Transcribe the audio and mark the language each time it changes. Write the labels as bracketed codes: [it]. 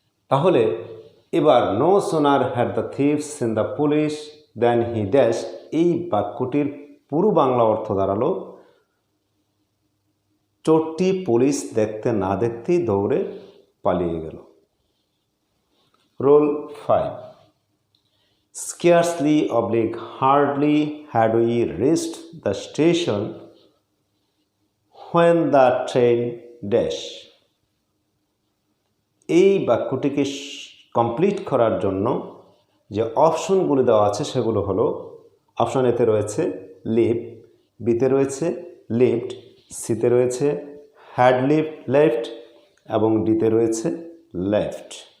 [bn] তাহলে এবার [en] no sooner had the thief seen the police then he dash, [bn] এই বাক্যটির পুরো বাংলা অর্থ দাঁড়ালো চোরটি পুলিশ দেখতে না দেখতেই দৌড়ে পালিয়ে গেল। [en] Rule 5. Scarcely oblique hardly had we reached the station when the train dash. [bn] এই বাক্যটিকে কমপ্লিট করার জন্য যে অপশনগুলো দেওয়া আছে সেগুলো হলো অপশন এতে রয়েছে লিভ, বিতে রয়েছে লিফট, সিতে রয়েছে হ্যাড লেফট এবং ডিতে রয়েছে লেফট।